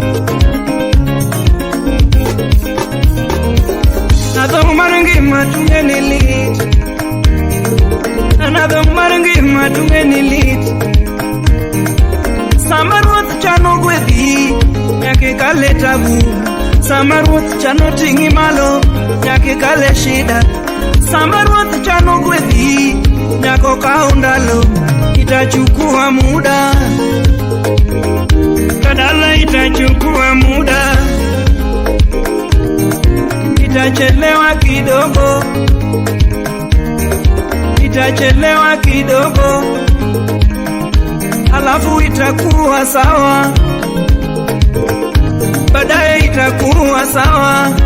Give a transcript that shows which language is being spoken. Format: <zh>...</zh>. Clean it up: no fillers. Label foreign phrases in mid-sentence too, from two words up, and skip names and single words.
<luo>Nadong mar ngima tunge ni lit, nadong mar ngima tunge ni lit. Sama ruoth chano gwedhi nyake kale tabu, sama ruoth chano ting'i malo nyake kale shida, sama ruoth chano gwedhi nyako kao ndalo,</luo> <sw>itachukua muda, kadala itachukua muda, itachelewa kidogo, itachelewa kidogo, alafu itakuwa sawa, baadaye itakuwa sawa.</sw>